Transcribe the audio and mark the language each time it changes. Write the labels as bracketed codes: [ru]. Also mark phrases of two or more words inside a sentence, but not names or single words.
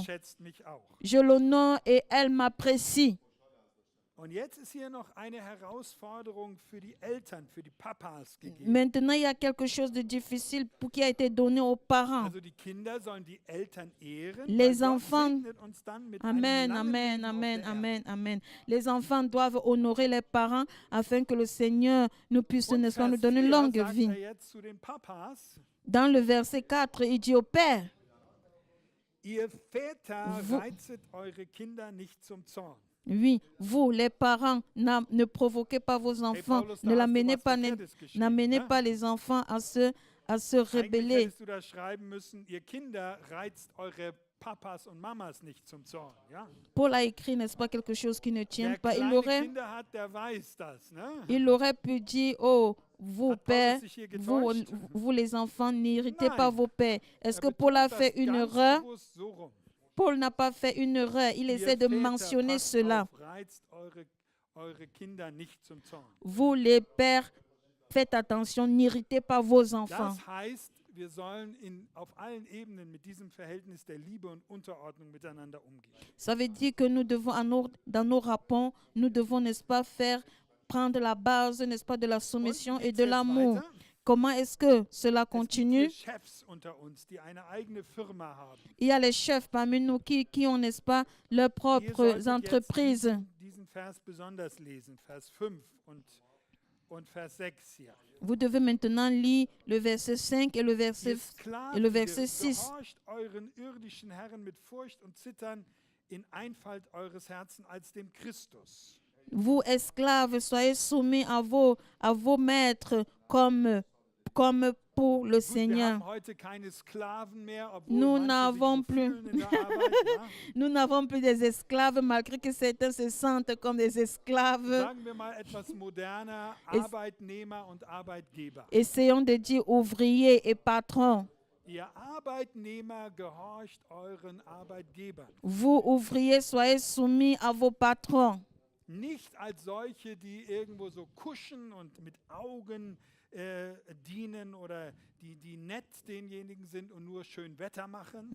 [de] wertschätzt mich auch. [fr] Je l'honore et elle m'apprécie. [de] Und jetzt ist hier noch eine Herausforderung für die Eltern, für die Papas gegeben. [fr] Maintenant, il y a quelque chose de difficile qui a été donné aux parents. [de] Also die Kinder sollen die Eltern ehren. [fr] Les [de] weil Gott [fr] enfants- [de] segnet uns dann mit Amen, einem langen amen, Leben auf amen, der Erde. amen, amen. [fr] Les enfants doivent honorer les parents afin que le Seigneur nous puisse, [de] Und [fr] n'est-ce pas, nous [de] Vers [fr] donner une [de] 4 [fr] longue [de] sagt [fr] vie. [de] er jetzt zu den Papas, [fr] Dans le verset 4, il dit au Père, [de] ihr Väter [fr] Vous- [de] reizet eure Kinder nicht zum Zorn. [fr] oui, vous, les parents, ne provoquez pas vos [de] Hey, [fr] enfants, [de] Paulus, [fr] ne [de] da hast du [fr] l'amenez [de] was [fr] pas, [de] Verkehrtes geschrieben, [fr] n'amenez [de] ne? [fr] pas les enfants à se [de] Eigentlich [fr] rebeller. [de] hättest du da schreiben müssen, ihr Kinder reizt eure Papas und Mamas nicht zum Zorn. Ja? [fr] Paul a écrit, n'est-ce pas, quelque chose qui ne tient [de] Wer [fr] pas. [de] kleine Kinder hat, der weiß das. Ne? [fr] Il aurait pu dire, oh, vous, [de] Hat Paulus [fr] pères, [de] sich hier [fr] vous, [de] getäuscht? [fr] vous les enfants, n'irritez [de] Nein. [fr] pas vos pères. Est-ce [de] Er [fr] que Paul a [de] betont [fr] fait [de] das [fr] une [de] ganz [fr] erreur? [de] bewusst so rum. [fr] Paul n'a pas fait une erreur. Il [de] Ihr [fr] essaie de [de] Väter, [fr] mentionner [de] passt [fr] cela. [de] auf, reizt eure Kinder nicht zum Zorn. [fr] Vous, les pères, faites attention, n'irritez pas vos enfants. [de] Das heißt, wir sollen auf allen Ebenen mit diesem Verhältnis der Liebe und Unterordnung miteinander umgehen. [fr] Ça veut dire que nous devons, dans nos rapports, nous devons, n'est-ce pas, prendre la base, n'est-ce pas, de la soumission [de] Und [fr] et [de] geht's [fr] de [de] jetzt [fr] l'amour. [de] weiter? [fr] Comment est-ce que cela [de] Es gibt [fr] continue? [de] hier Chefs unter uns, die eine eigene Firma haben. [fr] Il y a les chefs parmi nous qui ont, n'est-ce pas, leurs [de] Ihr [fr] propres [de] solltet [fr] entreprises. [de] jetzt diesen Vers besonders lesen, Vers 5 und Vers 6 hier. [fr] Vous devez maintenant lire le verset 5 et le verset, [de] Ihr Sklaven, [fr] et le verset 6. [de] gehorcht euren irdischen Herren mit Furcht und Zittern in Einfalt eures Herzens als dem Christus. [fr] Vous, esclaves, soyez soumis à vos maîtres comme comme pour le [de] Gut, wir [fr] Seigneur. [de] haben heute keine Sklaven mehr, obwohl [fr] Nous [de] manche [fr] n'avons [de] sich so [fr] plus. [de] fühlen in der Arbeit. Ja? [fr] Nous n'avons plus des esclaves, malgré que certains se sentent comme des esclaves. [de] Sagen wir mal etwas moderner, Arbeitnehmer und Arbeitgeber. [fr] Essayons de dire ouvriers et patrons. [de] Ihr Arbeitnehmer gehorcht euren Arbeitgebern. [fr] Vous, ouvriers, soyez soumis à vos patrons. [de] Nicht als solche, die irgendwo so kuschen und mit Augen dienen oder die nett denjenigen sind und nur schön Wetter machen.